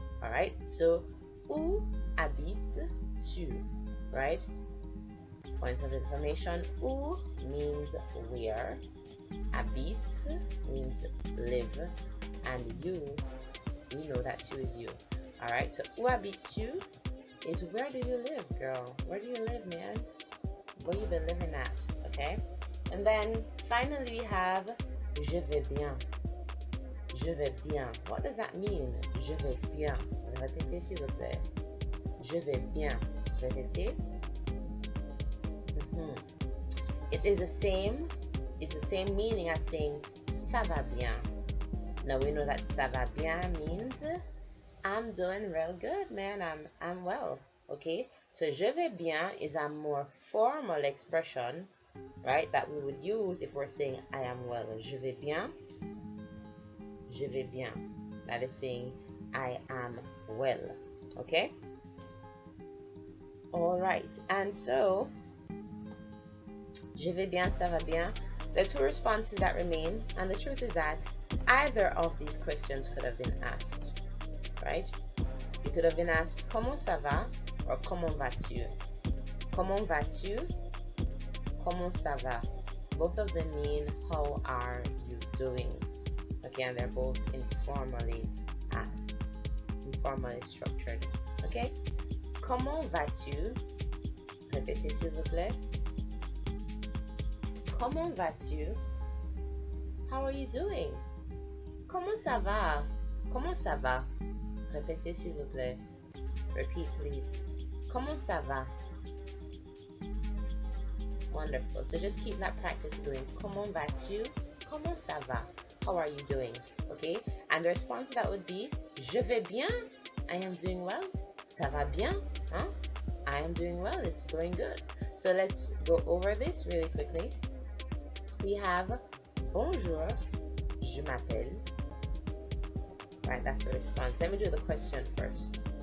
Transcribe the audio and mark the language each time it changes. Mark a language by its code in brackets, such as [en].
[en] Alright? So [fr] où habites-tu? [en] Right? Points of information. Où means where. Habite means live. And you, we know that you is you. Alright? So [fr] où habites-tu [en] is where do you live, girl? Where do you live, man? Where you been living at? Okay? And then finally we have [fr] je vais bien. Je vais bien. [en] What does that mean? [fr] Je vais bien. Répétez s'il vous plaît. Je vais bien. Répétez. [en] It is the same. It's the same meaning as saying [fr] ça va bien. [en] Now we know that [fr] ça va bien [en] means I'm doing real good, man. I'm well. Okay? So [fr] je vais bien [en] is a more formal expression, right? That we would use if we're saying I am well. [fr] Je vais bien. Je vais bien. [en] That is saying I am well. Okay? Alright. And so [fr] je vais bien, ça va bien. [en] There are two responses that remain, and the truth is that either of these questions could have been asked. Right? You could have been asked [fr] comment ça va or comment vas-tu? Comment vas-tu? Comment ça va? [en] Both of them mean how are you doing? Okay, and they're both informally asked, informally structured. [fr] Okay? Comment vas-tu? Répétez s'il vous plaît. Comment vas-tu? [en] How are you doing? [fr] Comment ça va? Comment ça va? Répétez s'il vous plaît. [en] Repeat, please. [fr] Comment ça va? [en] Wonderful. So just keep that practice going. [fr] Comment vas-tu? Comment ça va? [en] How are you doing? Okay? And the response to that would be [fr] je vais bien. [en] I am doing well. [fr] Ça va bien? [en] Huh? I am doing well. It's going good. So let's go over this really quickly. We have [fr] bonjour, je m'appelle. [en] Right, that's the response. Let me do the question first.